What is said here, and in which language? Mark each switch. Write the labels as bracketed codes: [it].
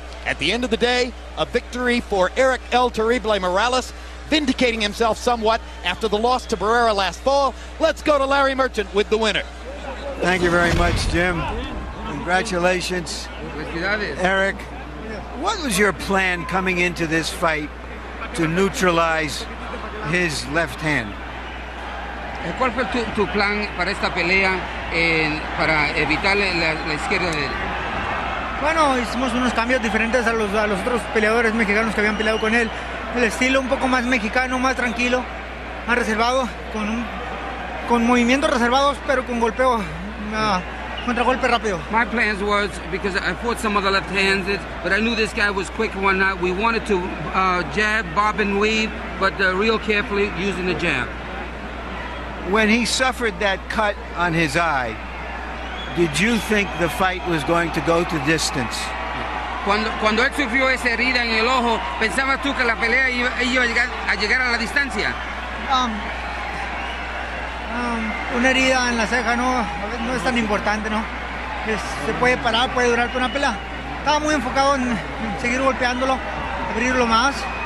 [en] At the end of the day, a victory for Erik El Terrible Morales, vindicating himself somewhat after the loss to Barrera last fall. Let's go to Larry Merchant with the winner. Thank you very much, Jim. Congratulations, Erik. What was your plan coming into this fight to neutralize his left hand? [es] ¿Cuál fue tu plan para esta pelea para evitar la izquierda de él? Bueno, hicimos unos cambios diferentes a los otros peleadores mexicanos que habían peleado con él. El estilo un poco más mexicano, más tranquilo, más reservado, con movimientos reservados, pero con golpeo, contragolpe rápido. [en] My plans was, because I fought some other left-handed, but I knew this guy was quick and whatnot. We wanted to jab, bob, and weave, but real carefully using the jab. When he suffered that cut on his eye, did you think the fight was going to go to distance? [es] Cuando él sufrió esa herida en el ojo, ¿pensabas tú que la pelea iba a llegar a la distancia? Una herida en la ceja no es tan importante, ¿no? Se puede parar, puede durar una pelea. Estaba muy enfocado en seguir golpeándolo, abrirlo más.